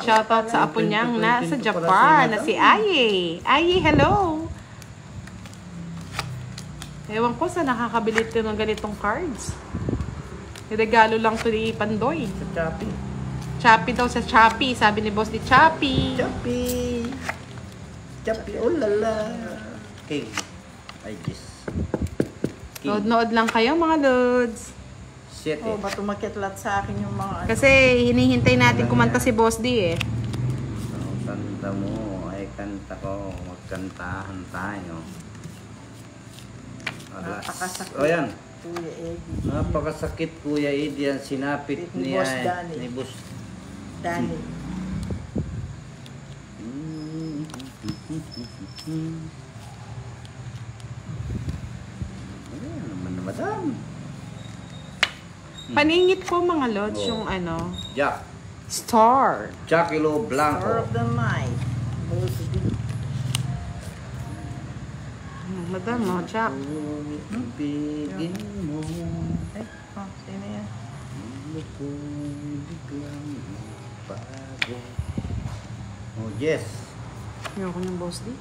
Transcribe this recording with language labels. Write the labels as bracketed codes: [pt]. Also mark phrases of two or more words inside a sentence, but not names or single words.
[tl] Shoutout sa apo niyang nasa Japan na si Aye. Aye, hello! Ewan ko sa nakakabili ito ng ganitong cards. Regalo lang to ni Pandoy. Sa Chappy. Chappy daw sa Chappy. Sabi ni Boss di Chappy. Chappy. Chappy, oh lala. King. [en] I guess. [tl] Nood-nood lang kayo mga lods. Shit Oh, eh. ba't umakitlat sa akin yung mga ano? Kasi hinihintay natin kumanta si Boss D eh. Ang kanta mo, ay kanta ko. Magkantahan tayo. Alas. Napakasakit. O yan. Kuya Eddie. Napakasakit Kuya Eddie yan. Sinapit Ni niya Boss Danny. ni Boss. Danny. Ayan naman na madam. Paningit ko mga lods Oh. yung ano, Jack. star. Jackilo Star Blanco. [en] of the night. [tl] Madam, oh, Jack. Bigin mo. Ay, oh, sino yan? Ano kung biglang bago. [en] Oh, yes. [tl] Ayoko ng Boss D.